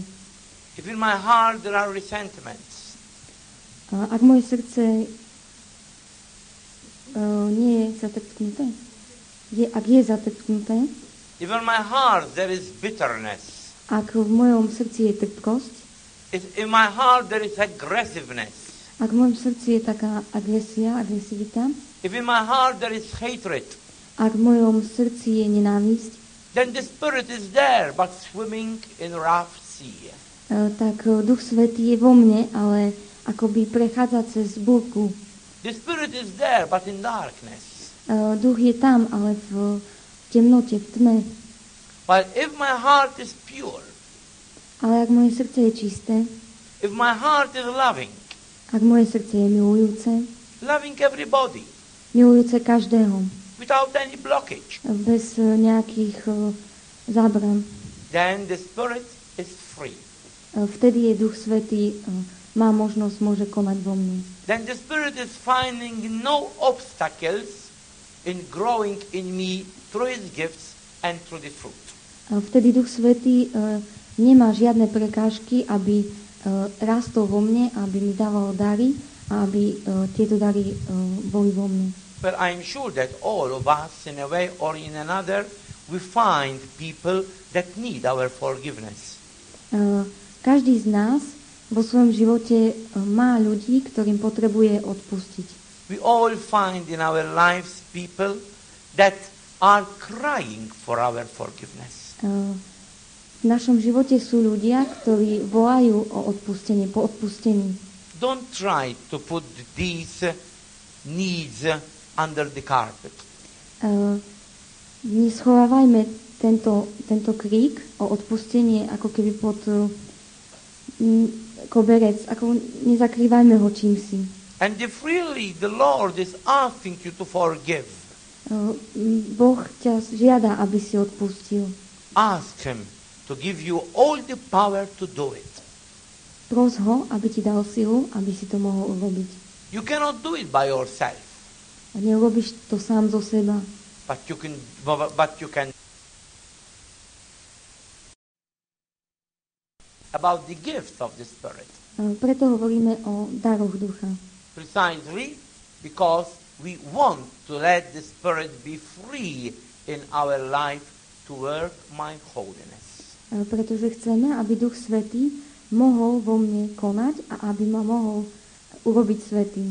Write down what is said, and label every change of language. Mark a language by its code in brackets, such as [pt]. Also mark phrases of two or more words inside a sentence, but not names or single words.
[en] If in my heart there are resentments. [sk] Ak moje srdce nie je zatrpknuté, ak je zatrpknuté, [en] if in my heart there is bitterness. [sk] Ak v mojom srdci je trpkosť, [en] if in my heart there is aggressiveness. [sk] Ak v mojom srdci je taká agresivita, [en] if in my heart there is hatred. [sk] Ak v mojom srdci je nenávisť, [en] then the Spirit is there but swimming in rough sea. [sk] Tak Duch Svätý je vo mne, ale akoby prechádza cez búrku. [en] The Spirit is there but in darkness. [sk] Duch je tam, ale v temnote, v tme. [en] But if my heart is pure, [sk] ale ak moje srdce je čisté, [en] if my heart is loving, [sk] ak moje srdce je milujúce, [en] loving everybody, [sk] milujúce každého, [en] without any blockage, [sk] bez nejakých zábran, [en] then the Spirit is free. [sk] Vtedy je Duch Svätý, má možnosť, môže konať vo mne. [en] Then the Spirit is finding no obstacles in growing in me through His gifts and through the fruit. [sk] Vtedy Duch Svätý nemá žiadne prekážky, aby rastol vo mne, aby mi dával dary a aby tieto dary boli vo mne. [en] But I'm sure that all of us, in a way or in another, we find people that need our forgiveness. [sk] Každý z nás vo svojom živote má ľudí, ktorým potrebuje odpustiť. [en] We all find in our lives people that are crying for our forgiveness. [sk] V našom živote sú ľudia, ktorí volajú o odpustenie, po odpustení. [en] Don't try to put these needs under the carpet. [sk] Neschovávajme tento krík o odpustenie ako keby pod koberec, ako nezakrývajme ho čímsi. [en] And if really the Lord is asking you to forgive, [sk] Boh ťa žiada, aby si odpustil. [en] ask Him to give you all the power to do it. [sk] Pros ho, aby ti dal silu, aby si to mohol urobiť. [en] You cannot do it by yourself, [sk] A neurobíš to sám zo seba, [en] but you can about the gifts of the Spirit. [sk] Preto hovoríme o daroch ducha. [en] Precisely because we want to let the Spirit be free in our life to work my holiness. [sk] Pretože chceme, aby Duch Svätý mohol vo mne konať a aby ma mohol urobiť svätým.